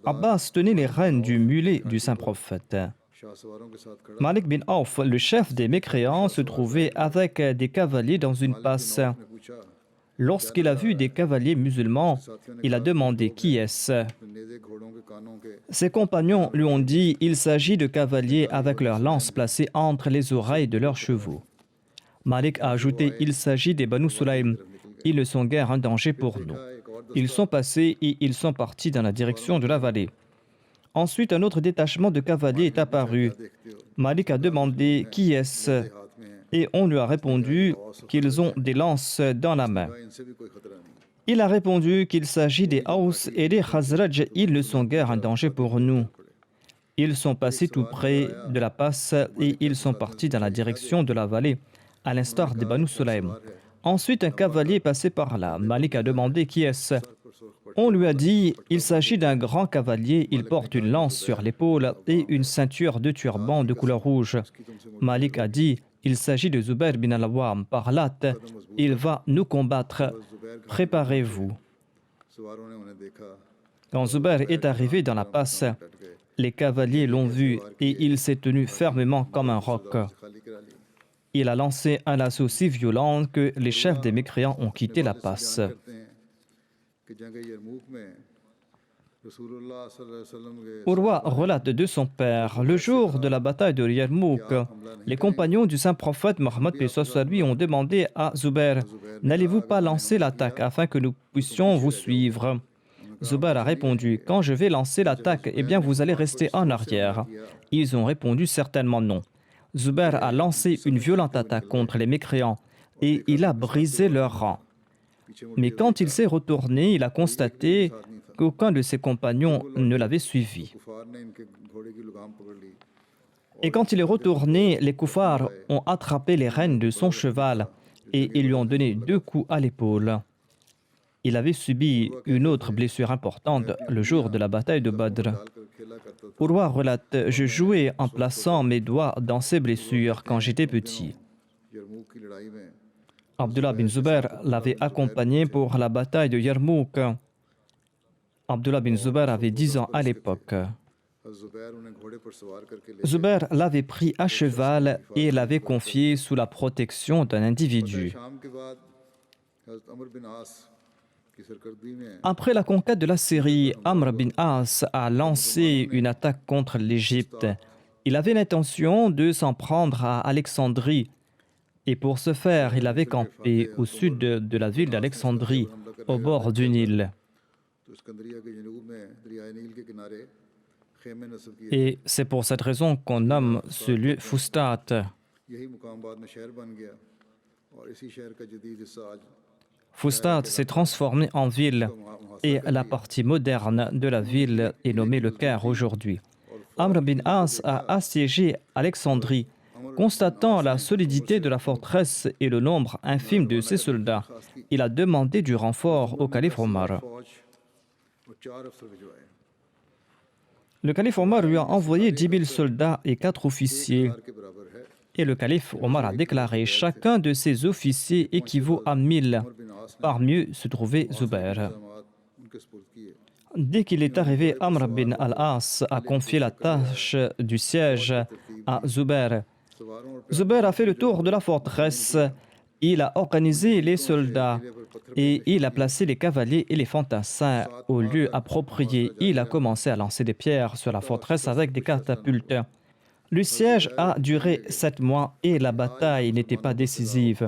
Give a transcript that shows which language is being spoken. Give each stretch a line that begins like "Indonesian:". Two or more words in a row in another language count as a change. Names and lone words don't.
French: Abbas tenait les rênes du mulet du saint prophète.
Urdu: شاہ سواروں کے ساتھ کھڑا
French: Malik bin Auf, le chef des mécréants, se trouvait avec des cavaliers dans une passe.
Urdu: نے پوچھا
French: Lorsqu'il a vu des cavaliers musulmans, il a demandé: Qui est-ce?
Urdu: نیزے گھوڑوں کے کانوں کے
French: Ses compagnons lui ont dit: Il s'agit de cavaliers avec leurs lances placées entre les oreilles de leurs chevaux. Malik a ajouté: Il s'agit des Banu Sulaym. Ils ne sont guère un danger pour nous.
Urdu: ایک اور
French: Ils sont passés et ils sont partis dans la direction de la vallée. Ensuite, un autre détachement de cavaliers est apparu.
Urdu: دیکھتے ہو
French: Malik a demandé: Qui est-ce?
Urdu: ہاتھ میں ہے
French: Et on lui a répondu qu'ils ont des lances dans la main.
Urdu: ان سے بھی کوئی خطرہ نہیں
French: Il a répondu qu'il s'agit des Haus et des Khazraj. Ils ne sont guère un danger pour nous. Ils sont passés tout près de la passe et ils sont partis dans la direction de la vallée, à l'instar des Banu Sulaym. Ensuite, un cavalier est passé par là. Malik a demandé: Qui est-ce? On lui a dit: Il s'agit d'un grand cavalier. Il porte une lance sur l'épaule et une ceinture de turban de couleur rouge. Malik a dit: Il s'agit de Zubair bin al-Awwam. Par Lat, il va nous combattre. Préparez-vous.
Urdu: سواروں نے انہیں دیکھا
French: Quand Zubair est arrivé dans la passe, les cavaliers l'ont vu et il s'est tenu fermement comme un roc.
Urdu: خالی کرا لی
French: Il a lancé un assaut si violent que les chefs des mécréants ont quitté la passe.
Urdu: کرتے ہیں کہ جنگ یرموک میں رسول اللہ
Arabic: صلی اللہ علیہ وسلم
Urdu: کے
French: Urwa relate de son père: Le jour de la bataille de Yarmouk, les compagnons du saint prophète Mohammed paix soit sur lui ont demandé à Zubair: N'allez-vous pas lancer l'attaque afin que nous puissions vous suivre? Zubair a répondu: Quand je vais lancer l'attaque, eh bien vous allez rester en arrière. Ils ont répondu: Certainement non. Zubair a lancé une violente attaque contre les mécréants et il a brisé leurs rangs. Mais quand il s'est retourné, il a constaté qu'aucun de ses compagnons ne l'avait suivi.
Urdu: کفار نے ان کے گھوڑے کی لگام پکڑ لی
French: Et quand il est retourné, les koufars ont attrapé les rênes de son cheval et ils lui ont donné 2 coups à l'épaule. Il avait subi une autre blessure importante le jour de la bataille de Badr.
Urdu: ڈال کر کھیلا کرتا تھا
French: Urwa relate: Je jouais en plaçant mes doigts dans ces blessures quand j'étais petit.
Urdu: یرموک کی لڑائی میں
French: Abdullah bin Zubair l'avait accompagné pour la bataille de Yarmouk. Abdullah bin Zubair avait 10 ans à l'époque.
Urdu: زبیر انہیں گھوڑے پر سوار کر کے لے
French: Zubair l'avait pris à cheval et l'avait confié sous la protection d'un individu.
Urdu: شام کے بعد حضرت عمرو بن عاص کی سرکردی میں
French: Après la conquête de la Syrie, Amr bin As a lancé une attaque contre l'Égypte. Il avait l'intention de s'en prendre à Alexandrie. Et pour ce faire, il avait campé au sud de la ville d'Alexandrie, au bord du Nil.
Urdu: تو سکندریہ کے جنوب میں دریائے نیل کے کنارے خیمے نصب کیے
French: Et c'est pour cette raison qu'on nomme ce lieu Fustat.
Urdu: یہی مقام بعد میں شہر بن گیا اور اسی شہر کا جدید حصہ آج
French: Fustat s'est transformé en ville et la partie moderne de la ville est nommée le Caire aujourd'hui. Amr bin As a assiégé Alexandrie. Constatant la solidité de la forteresse et le nombre infime de ses soldats, il a demandé du renfort au calife Omar. Le calife Omar lui a envoyé 10 000 soldats et 4 officiers. Et le calife Omar a déclaré: chacun de ces officiers équivaut à 1000. Parmi eux se trouvait Zubair. Dès qu'il est arrivé, Amr bin al-As a confié la tâche du siège à Zubair. Zubair a fait le tour de la forteresse. Il a organisé les soldats et il a placé les cavaliers et les fantassins au lieu approprié. Il a commencé à lancer des pierres sur la forteresse avec des catapultes. Le siège a duré 7 mois et la bataille n'était pas décisive.